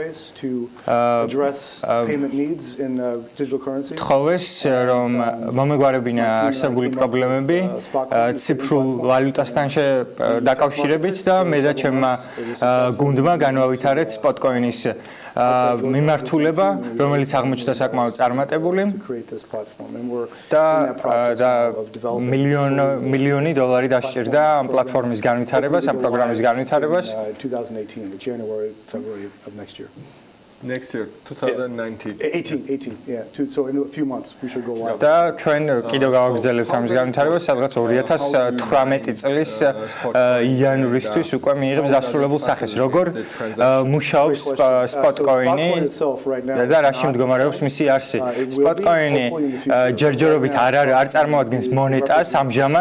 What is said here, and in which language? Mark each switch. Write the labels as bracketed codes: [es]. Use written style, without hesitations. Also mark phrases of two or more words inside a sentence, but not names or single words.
[ka] თხოვეს რომ მომეგვარებინა არსებული პრობლემები ციფრულ ვალუტასთან დაკავშირებით და მე და ჩემმა გუნდმა განვავითარეთ Spotcoin-ის მიმართულება, რომელიც აღმოჩნდა საკმაოდ წარმატებული და მილიონი დოლარი დასჭირდა ამ პლატფორმის განვითარებას, ამ პროგრამის განვითარებას. [en] Next year, 2019. 18, yeah. So in a few months we should go live. [ka] და ჩვენ კიდევ გავაგრძელებთ ამის განვითარებას, სადღაც 2018 წლის იანვრისთვის უკვე მიიღებს დასრულებულ სახეს. როგორ მუშაობს Spotcoin-ი და რაში მდგომარეობს მისი არსი. Spotcoin-ი ჯერჯერობით არ წარმოადგენს მონეტას ამჟამად.